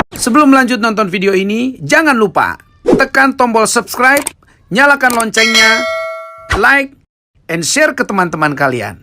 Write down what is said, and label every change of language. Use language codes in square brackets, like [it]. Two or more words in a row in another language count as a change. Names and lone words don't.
[id] Sebelum lanjut nonton video ini, jangan lupa tekan tombol subscribe, nyalakan loncengnya, [en] like, and share [id] ke teman-teman kalian.